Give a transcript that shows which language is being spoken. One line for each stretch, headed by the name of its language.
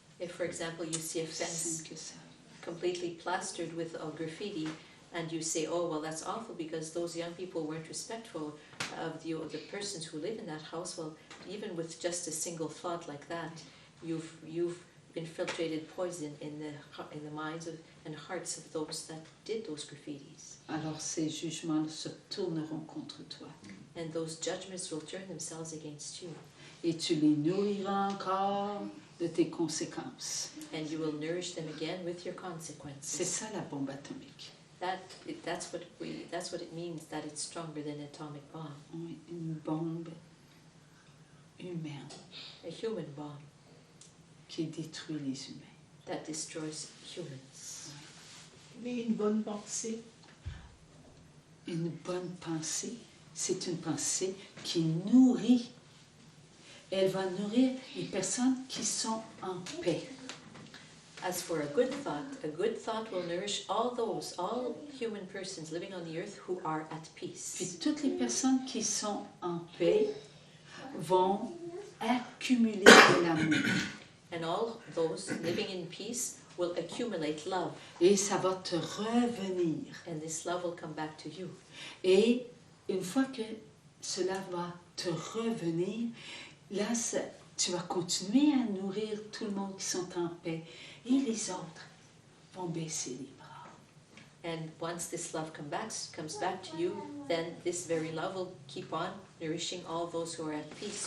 English: If, for example, you see a fence completely plastered with graffiti, and you say, oh, well, that's awful because those young people weren't respectful of the persons who live in that house. Well, even with just a single thought like that, you've infiltrated poison in the minds and hearts of those that did those graffitis.
French: Alors ces jugements se tourneront contre toi.
English: And those judgments will turn themselves against you.
French: Et tu les nourriras encore de tes conséquences.
English: And you will nourish them again with your consequences.
French: C'est ça la bombe atomique.
English: That's what it means, that it's stronger than an atomic bomb.
French: Oui, une bombe humaine
English: A human bomb
French: qui détruit les humains.
English: that destroys humans.
French: Mais une bonne pensée, Une bonne pensée, c'est une pensée qui nourrit. Elle va nourrir les personnes qui sont en paix.
English: As for a good thought will nourish all human persons living on the earth who are at
French: Puis
English: peace.
French: toutes les personnes qui sont en paix vont accumuler de l'amour.
English: And all those living in peace will accumulate love.
French: Et ça va te revenir.
English: And this love will come back to you.
French: Et une fois que cela va te revenir, là, tu vas continuer à nourrir tout le monde qui sont en paix. Et les autres vont baisser les bras.
English: And once this love comes back to you, then this very love will keep on nourishing all those who are at peace.